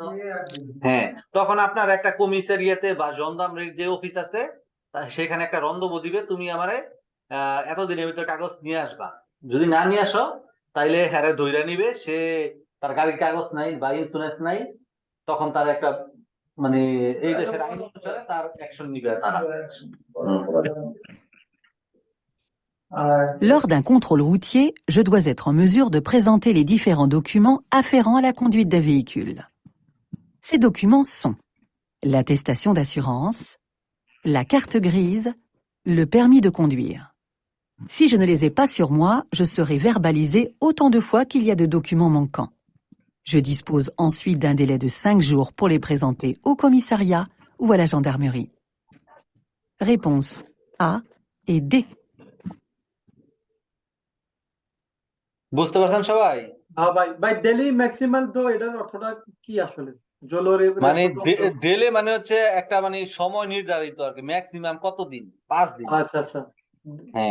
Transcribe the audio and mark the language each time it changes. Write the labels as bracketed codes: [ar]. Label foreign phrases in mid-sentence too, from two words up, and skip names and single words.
[bn] হ্যাঁ, তখন আপনার একটা কমিশনারিয়াতে বা জনদামের যে অফিস আছে সেখানে একটা রন্দব দিবে, তুমি আমারে এতদিনের ভিতরে কাগজ নিয়ে আসবা। যদি না নিয়ে আসো তাইলে হ্যারে ধইরা নিবে, সে তার গাড়ির কাগজ নাই বা ইন্স্যুরেন্স নাই, তখন তার একটা মানে এই দেশের আইন অনুসারে তার অ্যাকশন নিবে তারা। [fr] Lors d'un contrôle routier, je dois être en mesure de présenter les différents documents afférents à la conduite d'un véhicule. Ces documents sont l'attestation d'assurance, la carte grise, le permis de conduire. Si je ne les ai pas sur moi, je serai verbalisé autant de fois qu'il y a de documents manquants. Je dispose ensuite d'un délai de 5 jours pour les présenter au commissariat ou à la gendarmerie. Réponse A et D. [bn] বুঝতে পারছেন সবাই? হ্যাঁ ভাই ভাই [fr] délai maximum [bn] তো এটার অর্থটা কি আসলে জলোরে মানে ডেলে মানে হচ্ছে একটা মানে সময় নির্ধারিত আর কি, ম্যাক্সিমাম কতদিন? 5 দিন। আচ্ছা আচ্ছা হ্যাঁ,